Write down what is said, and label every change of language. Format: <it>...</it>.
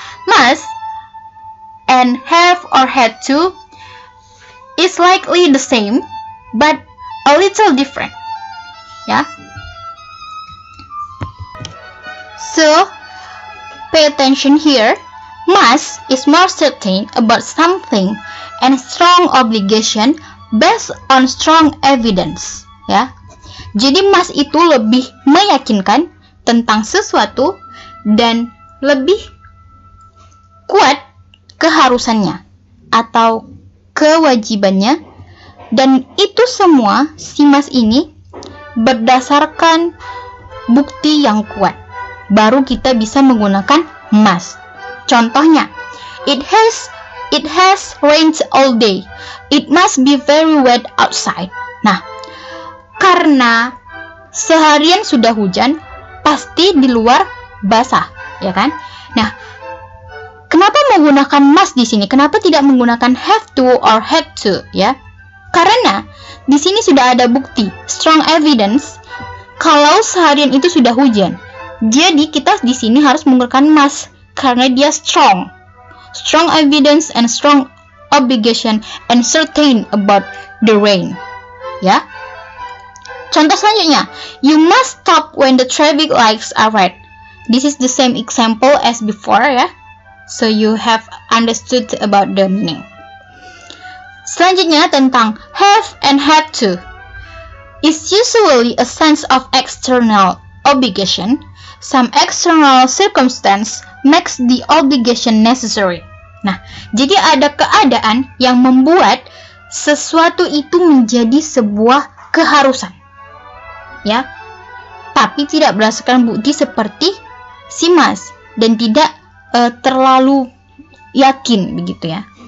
<en>Must and have or had to is likely the same, but a little different. Yeah. So, pay attention here. Must is more certain about something and strong obligation based on strong evidence.</en> <id>Ya. Jadi must itu lebih meyakinkan tentang sesuatu dan lebih kuat keharusannya atau kewajibannya, dan itu semua si must ini berdasarkan bukti yang kuat. Baru kita bisa menggunakan must.</id> <en>Contohnya, it has rained all day. It must be very wet outside.</en> <id>Nah, karena seharian sudah hujan, pasti di luar basah, ya kan? Nah, kenapa menggunakan must di sini? Kenapa tidak menggunakan</id> <en>have to or had to,</en> <id>ya? Karena di sini sudah ada bukti,</id> <en>strong evidence,</en> <id>kalau seharian itu sudah hujan. Jadi kita di sini harus menggunakan must karena dia</id> <en>strong evidence and strong obligation and certain about the rain,</en> <id>ya. Contoh selanjutnya,</id> <en>you must stop when the traffic lights are red. This is the same example as before, ya. So you have understood about the meaning.</en> <id>Selanjutnya tentang</id> <en>have and had to. Is usually a sense of external obligation. Some external circumstance makes the obligation necessary.</en> <id>Nah, jadi ada keadaan yang membuat sesuatu itu menjadi sebuah keharusan, ya. Tapi tidak berdasarkan bukti seperti si must dan tidak terlalu yakin begitu, ya.</id>